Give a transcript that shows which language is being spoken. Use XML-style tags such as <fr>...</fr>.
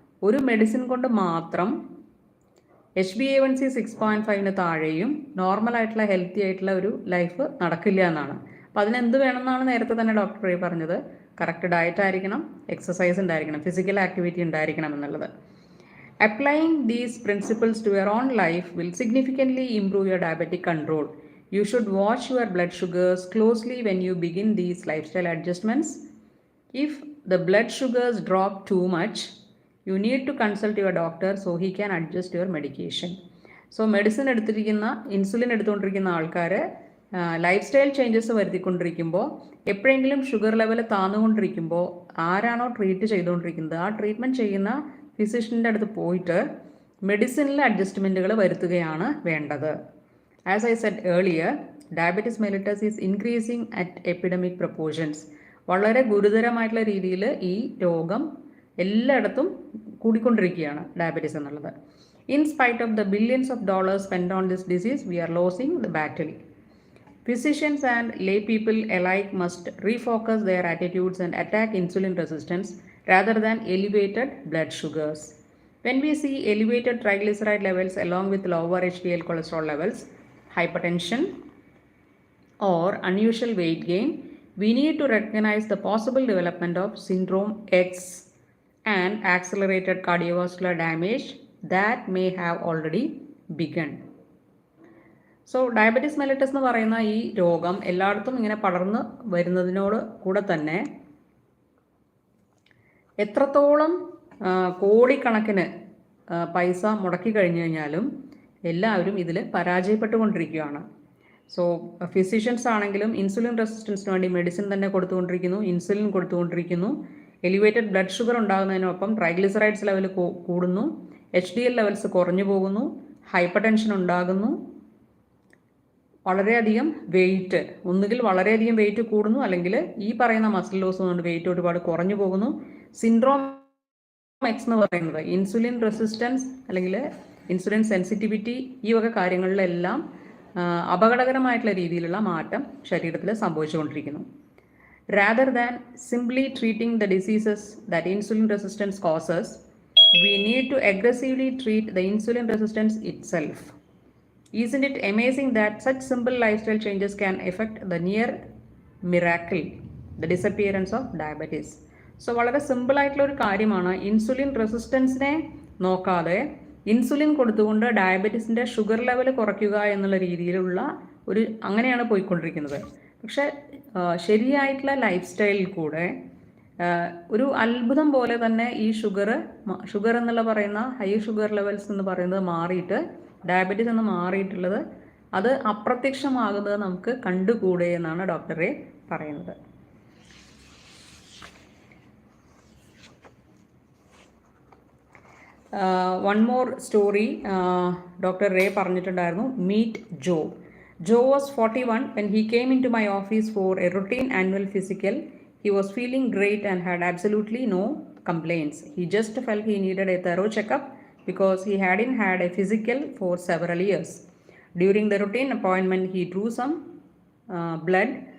<ml>ഒരു മെഡിസിൻ കൊണ്ട് മാത്രം HbA1c 6.5 താഴെയും നോർമലായിട്ടുള്ള ഹെൽത്തി ആയിട്ടുള്ള ഒരു ലൈഫ് നടക്കില്ല എന്നാണ്. അപ്പോൾ അതിനെന്ത് വേണമെന്നാണ് നേരത്തെ തന്നെ ഡോക്ടർ റേ പറഞ്ഞത്. കറക്റ്റ് ഡയറ്റ് ആയിരിക്കണം, എക്സസൈസ് ഉണ്ടായിരിക്കണം, ഫിസിക്കൽ ആക്ടിവിറ്റി ഉണ്ടായിരിക്കണം എന്നുള്ളത്.</ml> <en>Applying these principles to your own life will significantly improve your diabetic control. You should watch your blood sugars closely when you begin these lifestyle adjustments. If the blood sugars drop too much, you need to consult your doctor so he can adjust your medication. So</en> <ml>medicine എടുത്തിരിക്കുന്ന insulin എടുത്തുകൊണ്ടിരിക്കുന്ന ആൾക്കാർ life style changes വരുത്തിക്കൊണ്ടിരിക്കുമ്പോൾ എപ്പോഴെങ്കിലും sugar level താന്നുകൊണ്ടിരിക്കുമ്പോൾ ആരാണോ treat ചെയ്തുകൊണ്ടിരിക്കുന്നത് ആ treatment ചെയ്യുന്ന ഫിസിഷ്യൻ്റെ അടുത്ത് പോയിട്ട് മെഡിസിനിലെ അഡ്ജസ്റ്റ്മെൻറ്റുകൾ വരുത്തുകയാണ് വേണ്ടത്.</ml> <en>As I said earlier, diabetes mellitus is increasing at epidemic proportions.</en> <ml>വളരെ ഗുരുതരമായിട്ടുള്ള രീതിയിൽ ഈ രോഗം എല്ലായിടത്തും കൂടിക്കൊണ്ടിരിക്കുകയാണ് ഡയബറ്റീസ് എന്നുള്ളത്.</ml> <en>In spite of the billions of dollars spent on this disease, we are losing the battle. Physicians and lay people alike must refocus their attitudes and attack insulin resistance rather than elevated blood sugars. When we see elevated triglyceride levels along with lower HDL cholesterol levels, hypertension or unusual weight gain, we need to recognize the possible development of syndrome X and accelerated cardiovascular damage that may have already begun.</en> <ml>So diabetes mellitus എന്ന് പറയുന്ന ഈ രോഗം എല്ലായിടത്തും ഇങ്ങനെ പടർന്ന് വരുന്നതിനോട് കൂടെ തന്നെ എത്രത്തോളം കോടിക്കണക്കിന് പൈസ മുടക്കി കഴിഞ്ഞു കഴിഞ്ഞാലും എല്ലാവരും ഇതിൽ പരാജയപ്പെട്ടുകൊണ്ടിരിക്കുകയാണ്. സോ ഫിസിഷ്യൻസ് ആണെങ്കിലും ഇൻസുലിൻ റെസിസ്റ്റൻസിന് വേണ്ടി മെഡിസിൻ തന്നെ കൊടുത്തുകൊണ്ടിരിക്കുന്നു, insulin കൊടുത്തുകൊണ്ടിരിക്കുന്നു. Elevated blood sugar ഉണ്ടാകുന്നതിനൊപ്പം triglycerides level കൂടുന്നു, HDL ലെവൽസ് കുറഞ്ഞു പോകുന്നു, ഹൈപ്പർ ടെൻഷൻ ഉണ്ടാകുന്നു, വളരെയധികം വെയിറ്റ്, ഒന്നുകിൽ വളരെയധികം വെയിറ്റ് കൂടുന്നു, അല്ലെങ്കിൽ ഈ പറയുന്ന മസിൽ ലോസ് കൊണ്ട് വെയിറ്റ് ഒരുപാട് കുറഞ്ഞു പോകുന്നു. സിൻഡ്രോം എക്സ് എന്ന് പറയുന്നത് ഇൻസുലിൻ റെസിസ്റ്റൻസ് അല്ലെങ്കിൽ ഇൻസുലിൻ സെൻസിറ്റിവിറ്റി, ഈ വക കാര്യങ്ങളിലെല്ലാം അപകടകരമായിട്ടുള്ള രീതിയിലുള്ള മാറ്റം ശരീരത്തിൽ സംഭവിച്ചുകൊണ്ടിരിക്കുന്നു.</ml> <en>Rather than simply treating the diseases that insulin resistance causes, we need to aggressively treat the insulin resistance itself. Isn't it amazing that such simple lifestyle changes can affect the near miracle, the disappearance of diabetes?</en> <ml>So വളരെ സിമ്പിളായിട്ടുള്ള ഒരു കാര്യമാണ്. Insulin റെസിസ്റ്റൻസിനെ നോക്കാതെ insulin കൊടുത്തുകൊണ്ട് ഡയബറ്റീസിൻ്റെ sugar level കുറയ്ക്കുക എന്നുള്ള രീതിയിലുള്ള അങ്ങനെയാണ് പോയിക്കൊണ്ടിരിക്കുന്നത്. പക്ഷേ ശരിയായിട്ടുള്ള ലൈഫ് സ്റ്റൈലിൽ കൂടെ ഒരു അത്ഭുതം പോലെ തന്നെ ഈ ഷുഗർ എന്നുള്ള പറയുന്ന ഹൈ ഷുഗർ ലെവൽസ് എന്ന് പറയുന്നത് മാറിയിട്ട് ഡയബറ്റീസ് എന്ന് മാറിയിട്ടുള്ളത് അത് അപ്രത്യക്ഷമാകുന്നത് നമുക്ക് കണ്ടുകൂടെ എന്നാണ് ഡോക്ടർ റേ പറയുന്നത്.</ml> <en>one more story</en> <ml>doctor ray പറഞ്ഞിട്ടുണ്ടായിരുന്നു.</ml> <en>Meet Joe. Joe was 41 when he came into my office for a routine annual physical. He was feeling great and had absolutely no complaints. He just felt he needed a thorough checkup because he hadn't had a physical for several years. During the routine appointment, he drew some blood.</en>